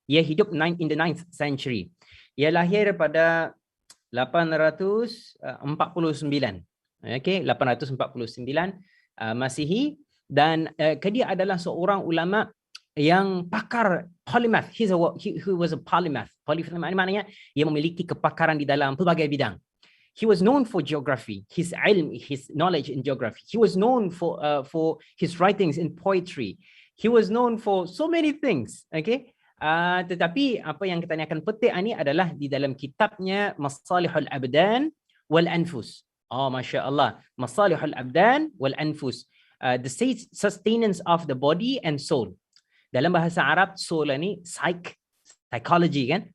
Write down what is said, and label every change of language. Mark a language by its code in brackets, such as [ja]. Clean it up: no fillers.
[ms] Ia hidup [en] in the 9th century. [ms] Ia lahir pada 849. 849 Masihi, dan dia adalah seorang ulama yang pakar polymath. [en] He was a polymath. [ms] Polymath maknanya ia memiliki kepakaran di dalam pelbagai bidang. [en] He was known for geography, his ilm, his knowledge in geography. He was known for his writings in poetry. He was known for so many things. [ms] Tetapi apa yang kita akan petik ini adalah di dalam kitabnya Masalihul Abdan wal Anfus. [en] Oh, Masya Allah. Masalihul abdan wal anfus. The sustenance of the body and soul. [ms] Dalam bahasa Arab, soul ni psychology kan?